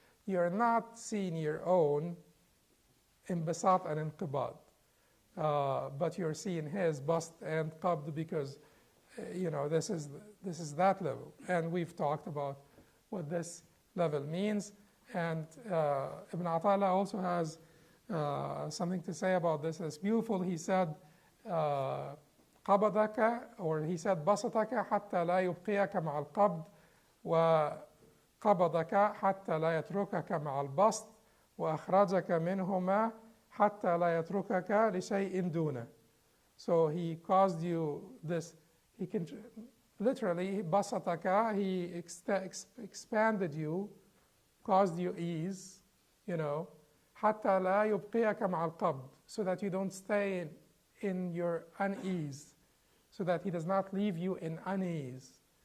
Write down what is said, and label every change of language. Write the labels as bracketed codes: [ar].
[en] You're not seeing your own inbisat and inqibad, but you're seeing His bast and qabd, because this is that level, and we've talked about what this level means. And Ibn Ata'illah also has something to say about this. It's beautiful. He said, [ar] قبضك, [en] or he said, [ar] بسطك حتى لا يبقيك مع القبض وقبضك حتى لا يتركك مع البسط وأخرجك منهما حتى لا يتركك لشيء دونه. [en] So he caused you this, he can literally, basataka, he expanded you, caused you ease, you know, [ar] حتى لا يبقيك مع القبض, [en] so that you don't stay in your unease, so that he does not leave you in unease.